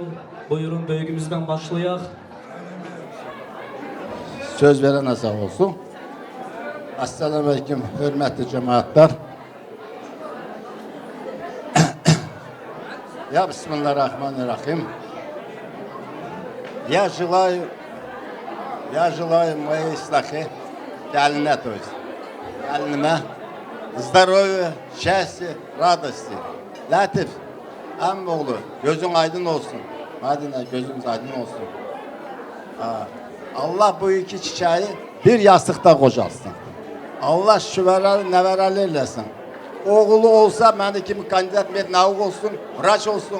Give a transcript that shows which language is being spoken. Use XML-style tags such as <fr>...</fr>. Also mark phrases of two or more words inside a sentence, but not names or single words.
<tr>Buyurun büyüğümüzden başlayak. Söz verene sağ olsun. Assalamu aleyküm hürmetli cemaatler. Ya Bismillahirrahmanirrahim.</tr> <ru>Я желаю моей ислахи, Галине, то есть, Галине, здоровья, счастья, радости.</ru> <tr>Latif, emmoğlu, gözün aydın olsun. Madine, gözünüz aydın olsun. Allah bu iki çiçeği bir yastıkta kocalsın. Allah şüveralı, neveralı eylesin. Oğlu olsa beni kimi</tr> <ru>кандидат меднаук</ru> <tr>olsun, vraç olsun.</tr>